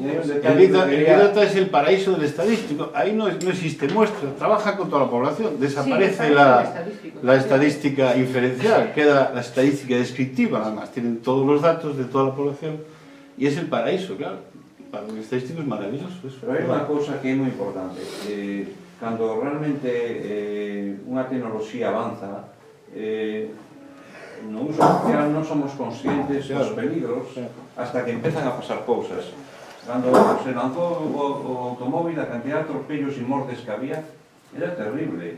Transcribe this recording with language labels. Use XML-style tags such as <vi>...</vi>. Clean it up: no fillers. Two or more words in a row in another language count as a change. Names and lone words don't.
<es>El Big Data es el paraíso del estadístico. Ahí no existe muestra, trabaja con toda la población. Desaparece la estadística inferencial, queda la estadística descriptiva, además tienen todos los datos de toda la población y es el paraíso, claro. Para un estadístico es maravilloso. Pero hay una cosa que</es> <gl>é moi importante. Cando realmente unha tecnoloxía avanza, no uso social non somos conscientes dos peligros hasta que empezan a pasar cousas. Cando se lanzou o automóvil, a cantidad de atropellos e mortes que había era terrible.</gl>